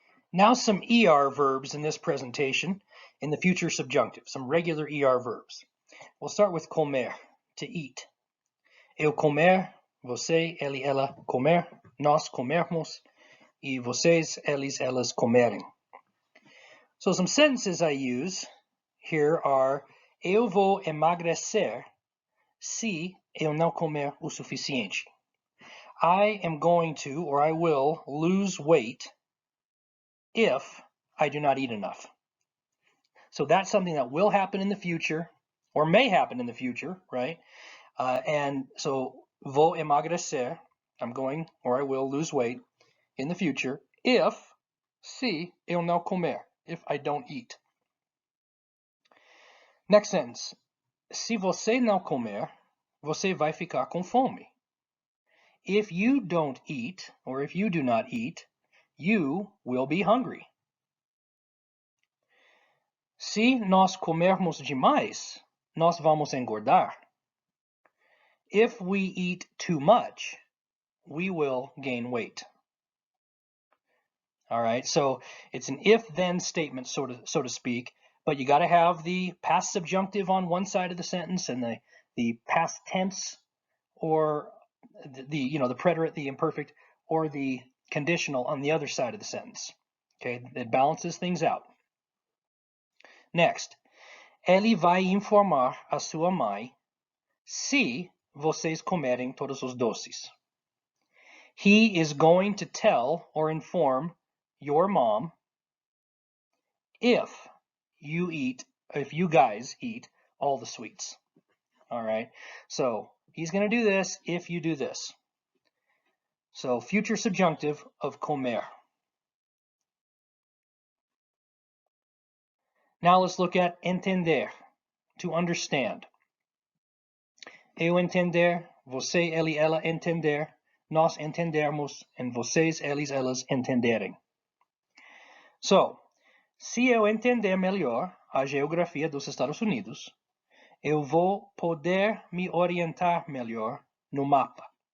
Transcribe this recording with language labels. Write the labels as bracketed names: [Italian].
[English] Now some ER verbs in this presentation in the future subjunctive, some regular ER verbs. We'll start with comer, to eat. [Portuguese] Eu comer, você, ele, ela comer, nós comermos, e vocês, eles, elas comerem. [English] So some sentences I use here are: [Portuguese] eu vou emagrecer se eu não comer o suficiente. [English] I am going to, or I will, lose weight if I do not eat enough. So that's something that will happen in the future, or may happen in the future, right? And so, [Portuguese] vou emagrecer, [English] I'm going, or I will lose weight in the future, if, [Portuguese] se eu não comer, [English] if I don't eat. Next sentence. [Portuguese] Se você não comer, você vai ficar com fome. [English] If you don't eat, or if you do not eat, you will be hungry. [Portuguese] Se nós comermos demais, nós vamos engordar. [English] If we eat too much, we will gain weight. All right, so it's an if-then statement, so to speak, but you got to have the past subjunctive on one side of the sentence and the past tense, or the preterite, the imperfect, or the conditional on the other side of the sentence. Okay, it balances things out. Next, [Portuguese] ele vai informar a sua mãe se vocês comerem todos os doces. [English] He is going to tell or inform your mom if you guys eat all the sweets. All right, so he's going to do this if you do this. So future subjunctive of comer. Now let's look at entender, to understand. [Portuguese] Eu entender, você, ele, ela entender, nós entendermos, [English] and [Portuguese] vocês, eles, elas entenderem. So, se eu entender melhor a geografia dos Estados Unidos, eu vou poder me orientar melhor no mapa.